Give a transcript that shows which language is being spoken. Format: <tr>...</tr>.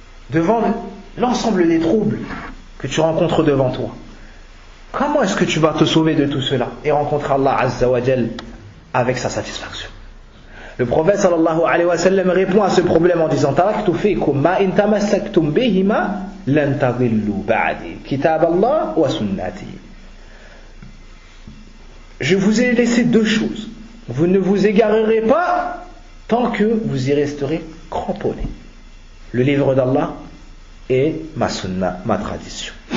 <fr>Devant l'ensemble des troubles que tu rencontres devant toi, comment est-ce que tu vas te sauver de tout cela et rencontrer Allah azza wa jal avec sa satisfaction? Le prophète sallallahu alayhi wa sallam répond à ce problème en disant:</fr> <ar>taraktu fikum ma in tamassaktum bihima لن تضلوا بعدي كتاب الله وسنتي.</ar> <fr>Je vous ai laissé deux choses. Vous ne vous égarerez pas tant que vous y resterez cramponnés. Le livre d'Allah et ma sunna, ma tradition.</fr>